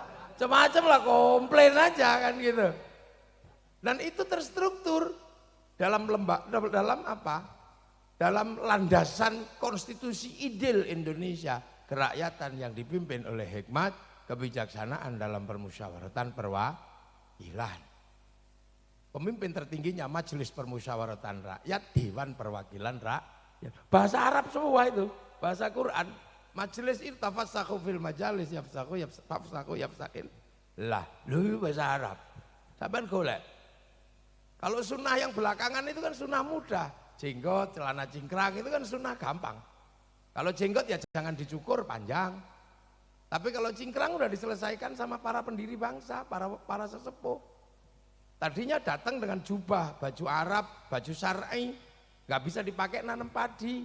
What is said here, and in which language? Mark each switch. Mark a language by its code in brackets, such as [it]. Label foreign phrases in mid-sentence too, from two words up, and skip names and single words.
[id] Macam-macam lah, komplain aja kan gitu. Dan itu terstruktur dalam dalam landasan konstitusi ideal Indonesia, kerakyatan yang dipimpin oleh hikmat, kebijaksanaan dalam permusyawaratan perwakilan. Pemimpin tertingginya Majelis Permusyawaratan Rakyat, Dewan Perwakilan Rakyat. Bahasa Arab semua itu, bahasa Quran. Majelis itu [ar] تفسحوا في المجالس يفسح يفسكل. [id] Lah, lu bahasa Arab. [jv] Sampean golek. [id] Kalau sunnah yang belakangan itu kan sunnah mudah. Jenggot, celana cingkrang itu kan sunnah gampang. Kalau jenggot ya jangan dicukur panjang. Tapi kalau cingkrang udah diselesaikan sama para pendiri bangsa, para sesepuh. Tadinya datang dengan jubah, baju Arab, baju syar'i, nggak bisa dipakai nanam padi.